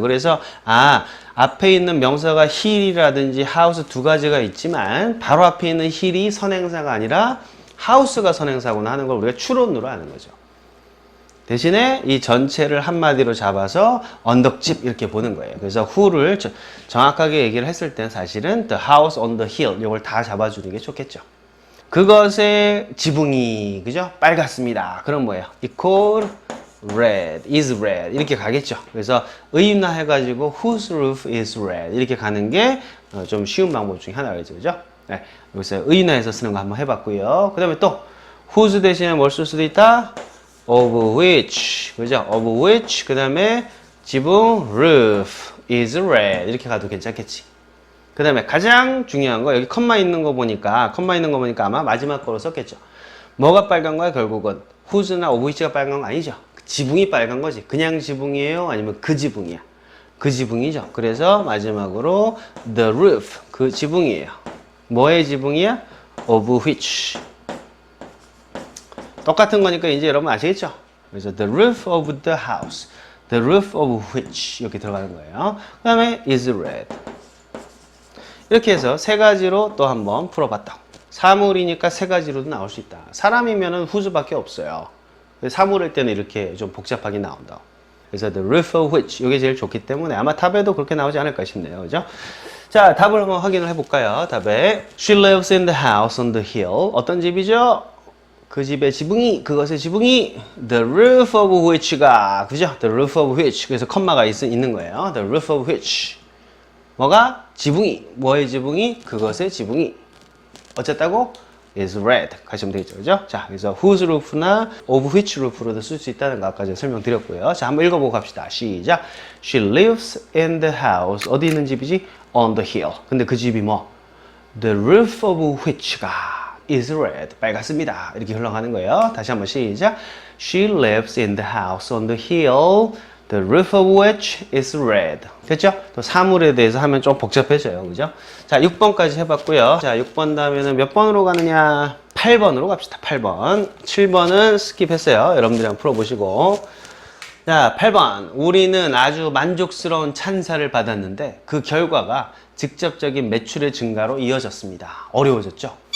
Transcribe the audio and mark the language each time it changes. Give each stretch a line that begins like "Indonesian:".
Korean: 그래서 앞에 있는 명사가 hill이라든지 house 두 가지가 있지만 바로 앞에 있는 hill이 선행사가 아니라 house가 선행사구나 하는 걸 우리가 추론으로 아는 거죠. 대신에 이 전체를 한마디로 잡아서 언덕집 이렇게 보는 거예요. 그래서 who를 정확하게 얘기를 했을 땐 사실은 the house on the hill 이걸 다 잡아주는 게 좋겠죠. 그것의 지붕이 그죠? 빨갛습니다. 그럼 뭐예요?
English: equal red, is red 이렇게 가겠죠.
Korean: 그래서 의인화 해가지고 whose roof is red 이렇게 가는 게 좀 쉬운 방법 중에 하나겠죠. 그죠? 네, 여기서 의인화해서 쓰는 거 한번 해봤고요. 그 다음에 또 whose 대신에 뭘 쓸 수도 있다? of which 그죠? of which 그 다음에 지붕 roof is red 이렇게 가도 괜찮겠지. 그 다음에 가장 중요한 거 여기 컴마 있는 거 보니까 아마 마지막 거로 썼겠죠. 뭐가 빨간 거야 결국은 whose나 of which가 빨간 건 아니죠. 지붕이 빨간 거지. 그냥 지붕이에요 아니면 그 지붕이야. 그 지붕이죠. 그래서 마지막으로 the roof 그 지붕이에요. 뭐의 지붕이야? of which 똑같은 거니까 이제 여러분 아시겠죠?
English: 그래서 the roof of the house the roof of which 이렇게 들어가는 거예요.
Korean: 그 다음에 is red 이렇게 해서 세 가지로 또 한번 풀어봤다. 사물이니까 세 가지로도 나올 수 있다. 사람이면은 whose밖에 없어요. 사물일 때는 이렇게 좀 복잡하게 나온다. 그래서 the roof of which 이게 제일 좋기 때문에 아마 답에도 그렇게 나오지 않을까 싶네요. 그죠? 자, 답을 한번 확인을 해볼까요? 답에
English: She lives in the house on the hill.
Korean: 어떤 집이죠? 그 집의 지붕이, 그것의 지붕이 the roof of which가 그죠? the roof of which 그래서 컴마가 있는 거예요.
English: the roof of which 뭐가?
Korean: 지붕이. 뭐의 지붕이? 그것의 지붕이. 어쨌다고? is red. 가시면 되겠죠. 그죠? 자, 그래서 whose roof나 of which roof로도 쓸 수 있다는 거 아까 제가 설명드렸고요. 자, 한번 읽어보고 갑시다.
English: 시작. She lives in the house.
Korean: 어디 있는 집이지?
English: On the hill.
Korean: 근데 그 집이 뭐?
English: The roof of which가 is red.
Korean: 빨갛습니다. 이렇게 흘러가는 거예요. 다시 한번 시작.
English: She lives in the house on the hill. The roof of which is red.
Korean: 됐죠? 또 사물에 대해서 하면 좀 복잡해져요. 그죠? 자, 6번까지 해봤고요. 자, 6번 다음에는 몇 번으로 가느냐? 8번으로 갑시다. 8번. 7번은 스킵했어요. 여러분들이 한번 풀어보시고. 자, 8번. 우리는 아주 만족스러운 찬사를 받았는데 그 결과가 직접적인 매출의 증가로 이어졌습니다. 어려워졌죠?